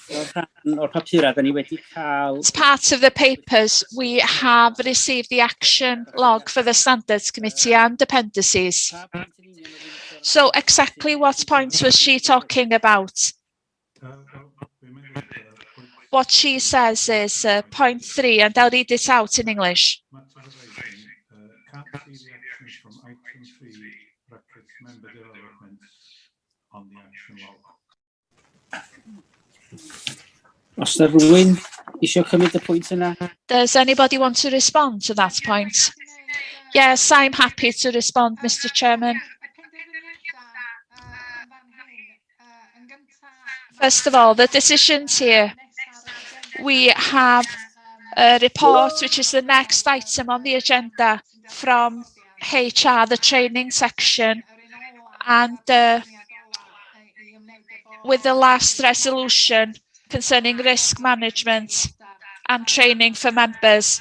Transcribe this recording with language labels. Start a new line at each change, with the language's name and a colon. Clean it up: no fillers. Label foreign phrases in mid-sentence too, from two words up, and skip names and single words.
Welsh: rhan o'r papura, da ni wedi cael...
English: As part of the papers, we have received the action log for the Standards Committee and appendices. So exactly what point was she talking about? What she says is point 3, and I'll read it out in English. Can't see the actions from item 3, brackets member developments on the action log.
Welsh: Os na rhywun eisiau cymryd y pwynt yna?
English: Does anybody want to respond to that point? Yes, I'm happy to respond, Mr. Chairman. First of all, the decisions here. We have a report, which is the next item on the agenda from HR, the training section, and with the last resolution concerning risk management and training for members.